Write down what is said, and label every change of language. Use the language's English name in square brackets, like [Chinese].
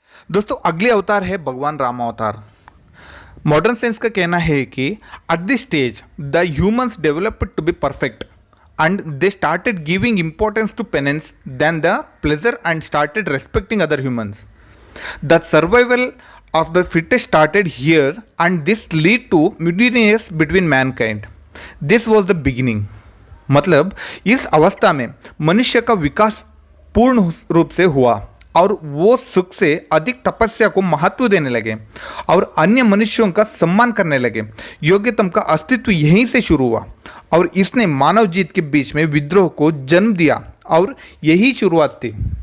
[Hindi] दोस्तों अगले अवतार है भगवान राम अवतार। मॉडर्न साइंस का कहना है कि [English] At this stage the humans developed to be perfect and they started giving importance to penance than the pleasure and started respecting other humans. The survival of the fittest started here and this lead to mutinies between mankind. This was the beginning. [Hindi] मतलब इस अवस्था में मनुष्य का विकास पूर्ण रूप से हुआ और वो सुख से अधिक तपस्या को महत्व देने लगे और अन्य मनुष्यों का सम्मान करने लगे। योग्यतम का अस्तित्व यहीं से शुरू हुआ और इसने मानव जीत के बीच में विद्रोह को जन्म दिया और यही शुरुआत थी।